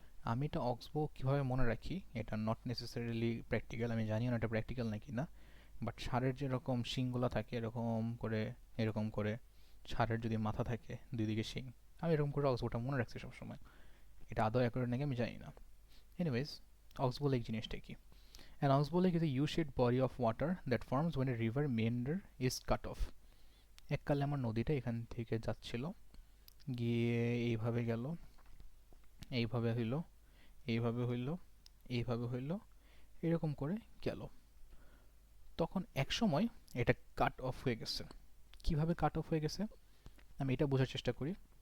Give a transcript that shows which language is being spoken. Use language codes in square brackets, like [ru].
[bn] আমি এটা অক্সবো কীভাবে মনে রাখি, এটা নট নেসেসারিলি প্র্যাকটিক্যাল, আমি জানিও না এটা প্র্যাকটিক্যাল নাকি না। বাট ষাঁড়ের যেরকম শিংগুলো থাকে এরকম করে ষাঁড়ের যদি মাথা থাকে দুই দিকে শিং, আমি এরকম করে অক্সবোটা মনে রাখছি সবসময়। এটা আদৌ অ্যাকুরেট নাকি আমি জানি না। এনিওয়েজ, অক্সবো লেক জিনিসটা কি? [en] An oxbow lake is a U-shaped body of water that forms when a river meander is cut off. [bn] এককালে আমার নদীটা এখান থেকে যাচ্ছিল, গিয়ে এইভাবে গেল, এইভাবে হইল, এইভাবে হইল, এইভাবে হইল, এরকম করে গেল। তখন এক সময় এটা কাট অফ হয়ে গেছে। কিভাবে কাট অফ হয়ে গেছে আমি এটা বোঝার চেষ্টা করি।